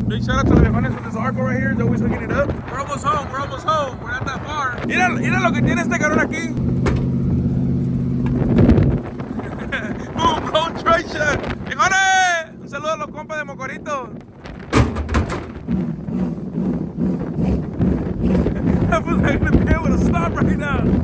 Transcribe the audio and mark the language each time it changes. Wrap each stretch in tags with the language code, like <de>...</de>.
<en>Big shout out to the viejones with this arco right here. They're always hooking it up. We're almost home. We're not that far.</en> <es>Mira lo que tiene este cabrón aquí.</es> <en>Boom, blown treasure.</en> <es>¡Viejones! Un saludo a los compas de Mocorito.</es> <en>I was not gonna be able to stop right now.</en>